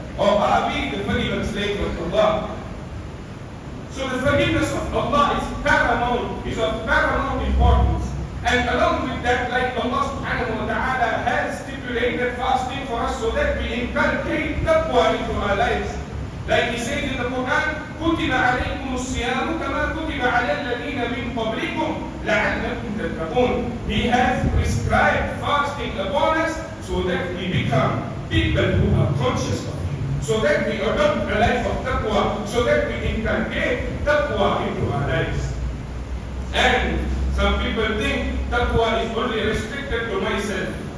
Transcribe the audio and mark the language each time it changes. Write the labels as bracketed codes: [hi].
[en] Or are we the forgiven slaves of Allah? So the forgiveness of Allah is paramount, is of paramount importance. And along with that, like Allah subhanahu wa ta'ala has stipulated fasting for us so that we inculcate taqwa into our lives. Like He says in the Quran, [ar] كُتِبَ عَلَيْكُمُ الصِّيَامُ كَمَا كُتِبَ عَلَى الَّذِينَ مِنْ قَبْلِكُمْ لَعَلَّكُمْ تَتَّقُونَ. [en] He has prescribed fasting upon us so that we become people who are conscious of Him, so that we adopt a life of taqwa, so that we inculcate taqwa into our lives. And some people think taqwa is only restricted to myself.